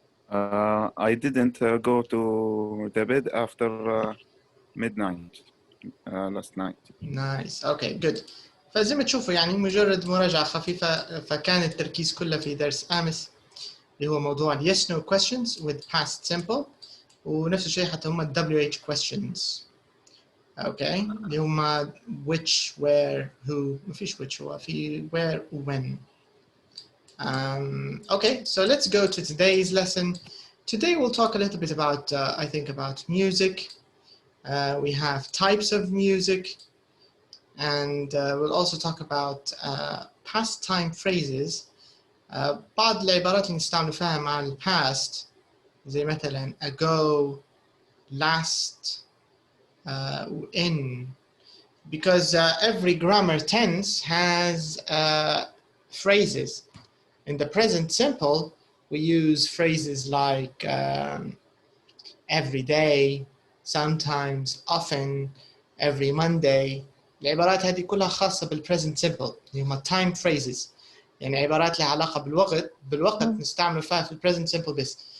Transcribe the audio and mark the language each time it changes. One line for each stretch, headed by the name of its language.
English: I didn't go to the bed after midnight last night. Nice. Okay, good.
Arabic: فزي ما تشوفوا يعني مجرد مراجعة خفيفة فكان التركيز كله في درس أمس اللي هو موضوع
English: yes no questions with past simple
Arabic: ونفس الشيء حتى هم
English: WH questions. Okay.
Arabic: اللي هم
English: which, where, who.
Arabic: ما فيش which هو في
English: where, when. Okay, so let's go to today's lesson. Today we'll talk a little bit about, I think, about music. We have types of music, and we'll also talk about past time phrases.
Arabic: بعض العبارات اللي نستعمل فيها مع ال past زي مثلا ago, last, in.
English: because every grammar tense has phrases. In the present simple, we use phrases like every day, sometimes, often, every Monday.
Arabic: العبارات هذه كلها خاصة بالpresent simple اللي هم
English: time phrases.
Arabic: يعني عبارات لها علاقة بالوقت نستعمل فيها في present simple بس.